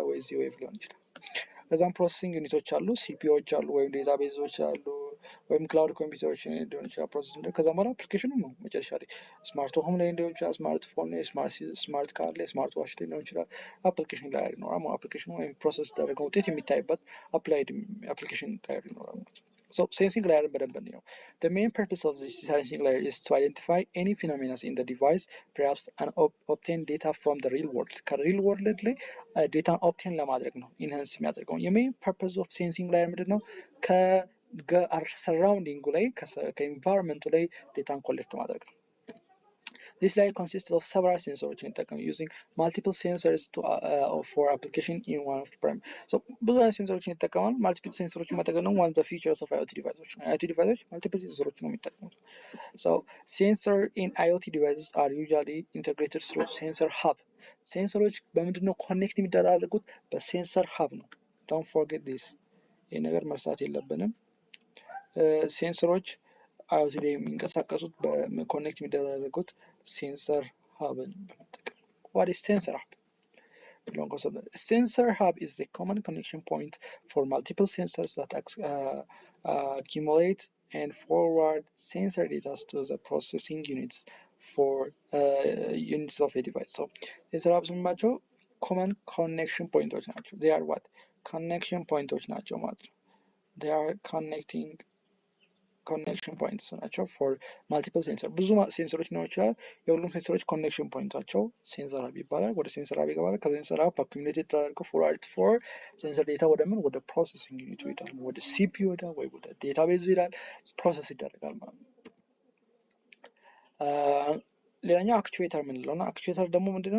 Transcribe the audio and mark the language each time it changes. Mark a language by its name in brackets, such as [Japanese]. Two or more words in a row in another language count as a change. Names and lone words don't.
[Amharic] ወይ ዚዌቭ ሊሆን ይችላል ከዛም [English] processing units [Amharic] አሉ ሲፒዩዎች አሉ ወይም ዴታቤዞች አሉ ወይም [English] cloud computers [Amharic] ሊሆን ይችላል ፕሮሰሲንግ ከዛም በኋላ አፕሊኬሽኑ ነው መጨረሻ ላይ [English] smart home [Amharic] ላይ ሊሆን ይችላል ስማርትፎን ላይ [English] smart car [Amharic] ላይ [English] smart watch [Amharic] ላይ ሊሆን ይችላል አፕሊኬሽን ላይ ይኖራል አፕሊኬሽኑ ወይም ፕሮሰስ ያደረገው ውጤት የሚታይበት [English] applied application [Amharic] ላይ ይኖራል ማለት ነው [English] So sensing layer [Amharic] በደንብ ነው [English] The main purpose of this sensing layer is to identify any phenomena in the device perhaps and obtain data from the real world [Amharic] ከ [English] real world [Amharic] ላይ [English] data obtain [Amharic] ለማድረግ ነው enhance የሚያደርገው የ [English] main purpose of sensing layer [Amharic] ምንድነው [English] surrounding ላይ ከenvironment ላይ data collect [Amharic] ማድረግ ነው [English] This layer consists of several sensors using multiple sensors for application in one of the prime. So, [Amharic] ብዙ sensors ይጠቀማል [English] multiple sensors [Amharic] መጠቀም ነው [English] one of the features of IoT devices. IoT devices multiple sensors [Amharic] ነው የሚጠቀሙት. [English] So, sensors in IoT devices are usually integrated through sensor hub. [Amharic] Sensors በምንድነው ኮኔክት የሚደረጉት በ [English] sensor hub [Amharic] ነው. [English] Don't forget this. [Amharic] ይሄ ነገር መርሳት የለብንም. ሴንሰሮች IoT ላይ የሚንቀሳቀሱት በኮኔክት የሚደረጉት [English] sensor hub [Amharic] በመጠቀም [English] What is sensor hub? Sensor hub is a common connection point for multiple sensors that accumulate and forward sensor data to the processing units for units of a device. So, sensor hubs ናቸው common connection points ናቸው. They are what? Connection points [Amharic] ናቸው ማለት ነው. [English] They are connection points [Amharic] ናቸው [English] for multiple sensor። [Amharic] ብዙ ሴንሰሮች ሊኖሩ ይችላል። የሁሉም ሴንሰሮች ኮኔክሽን ፖይንታቸው [English] sensor hub [Amharic] ይባላል። ወደ [English] sensor hub [Amharic] ይገባል። [English] ከsensor hub [Amharic] አኩሙሌት ተደርጎ [English] forward for sensor data [Amharic] ወደ ምን ወደ [English] processing unit [Amharic] ይሄዳል። ወደ ሲፒዩ ይሄዳል ወይ ወደ ዴታቤዝ ይሄዳል። ፕሮሰስ ይደረጋል ማለት ነው። ሌላኛው አክቹዌተር የምንለው ነው። አክቹዌተር ደግሞ ምንድነው?